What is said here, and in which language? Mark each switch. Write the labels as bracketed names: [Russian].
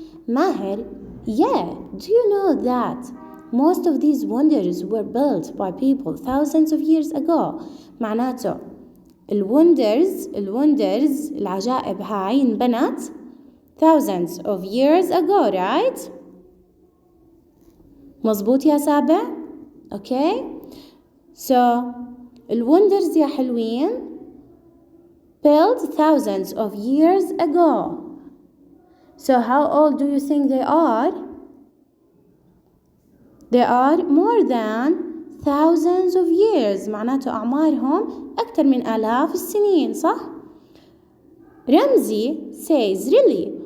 [English] ماهر, yeah, do you know that most of these wonders were built by people thousands of years ago. [Arabic] معناته الwonders العجائب هاي انبنت [English] thousands of years ago, right? [Arabic] مظبوط يا سابع؟ Okay? [English] So الwonders [Arabic] يا حلوين [English] built thousands of years ago. So how old do you think they are? They are more than thousands of years. [Arabic] معناته أعمارهم أكثر من آلاف السنين، صح؟ رمزي [English] says, really?